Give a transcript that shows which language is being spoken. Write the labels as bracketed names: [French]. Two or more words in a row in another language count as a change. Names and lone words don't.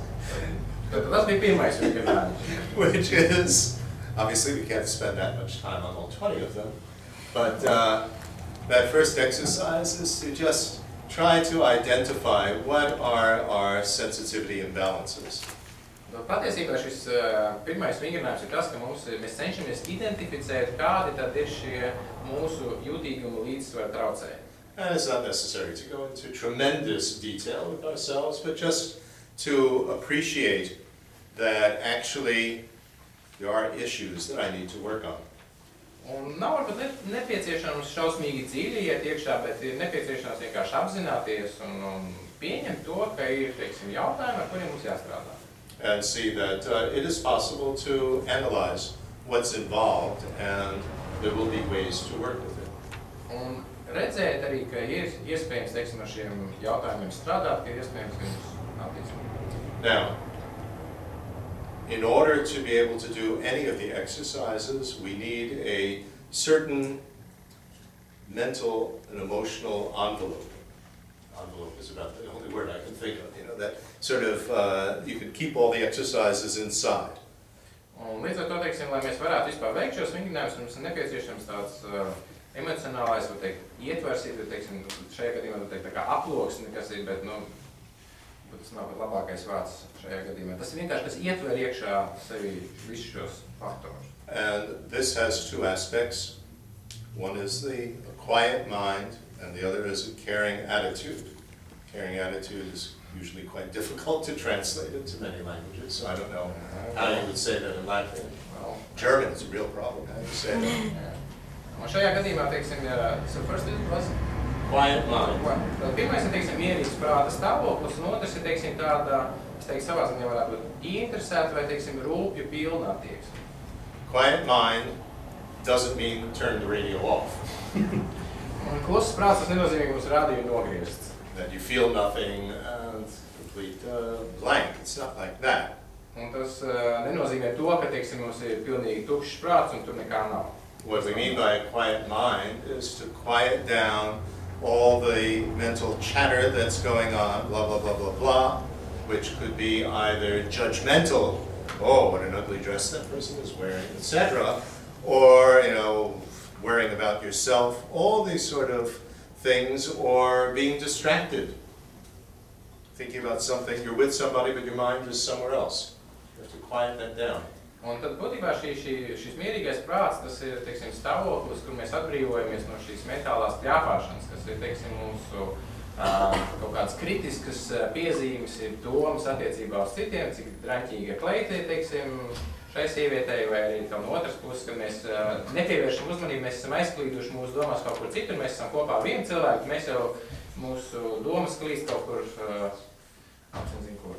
[Latvian] Tas bija pirmais vingrinājums. [English] Which is, obviously we can't spend that much time on all 20 of them, but that first exercise is to just try to identify what are our sensitivity imbalances. [Latvian] Patiesībā šis pirmais vingrinājums ir tas, ka mēs cenšamies identificēt, kādi tad ir šie mūsu jūtīguma līdzsvara traucējumi. [English] And it's not necessary to go into tremendous detail with ourselves, but just to appreciate that actually there are issues that I need to work on. [Latvian] Un nav varbūt nepieciešams šausmīgi dziļi iet iekšā, bet ir nepieciešams vienkārši apzināties un pieņemt to, ka ir, teiksim, jautājumi, ar kuriem mums jāstrādā. [English] And see that it is possible to analyze what's involved and there will be ways to work with it. [Latvian] Un redzēt arī, ka ir iespējams, teiksim, ar šiem jautājumiem strādāt, ka ir iespējams viņus attīstīt. [English] Now, in order to be able to do any of the exercises, we need a certain mental and emotional envelope. Envelope is about the only word I can think of, you know, that sort of, you can keep all the exercises inside. [Latvian] Un līdz ar to, teiksim, lai mēs varētu vispār veikt šos vingrinājumus, mums ir nepieciešams tāds emocionālais, var teikt, ietvers, teiksim, šajā gadījumā, var teikt, tā kā aploksni, kas ir, bet, nu, tas nav pat labākais vārds šajā gadījumā. Tas ir vienkārši, kas ietver iekšā sevi visus šos faktorus. [English] And this has two aspects. One is the quiet mind, and the other is a caring attitude. Caring attitude is usually quite difficult to translate into many languages, so I don't know how you would say that in Latvian. Well, German is a real problem, how you say that. [Latvian] Un šajā gadījumā, teiksim, [English] so first was quiet mind. [Latvian] Pirmais ir, teiksim, mierīgs prāta stāvoklis, un otrs ir, teiksim, tāda, es teiktu, savā ziņā varētu būt ieinteresēta vai, teiksim, rūpju pilna attieksme. [English] Quiet mind doesn't mean turn the radio off. [Latvian] Un kluss prāts, tas nenozīmē, ka mums rādīju nogriezts. [English] That you feel nothing and complete blank. It's not like that. [Latvian] Un tas nenozīmē to, ka, teiksim, mums ir pilnīgi tukšs prāts un tur nekā nav. [English] What we mean by a quiet mind is to quiet down all the mental chatter that's going on, blah, blah, blah, blah, blah, which could be either judgmental, oh, what an ugly dress that person is wearing, etc., or, you know, worrying about yourself, all these sort of things, or being distracted. Thinking about something, you're with somebody, but your mind is somewhere else. You have to quiet that down. [Latvian] Un tad būtībā šis mierīgais prāts, tas ir, teiksim, stāvoklis, kur mēs atbrīvojamies no šīs mentālās pļāpāšanas, kas ir, teiksim, mūsu kaut kādas kritiskas piezīmes, ir domas attiecībā uz citiem, cik draņķīga kleita ir, teiksim, šai sievietei, vai arī no otras puses, kad mēs nepievēršam uzmanību, mēs esam aizklīduši mūsu domās kaut kur citur, mēs esam kopā vienu cilvēku, mēs jau mūsu domas klīst kaut kur, apzin kur.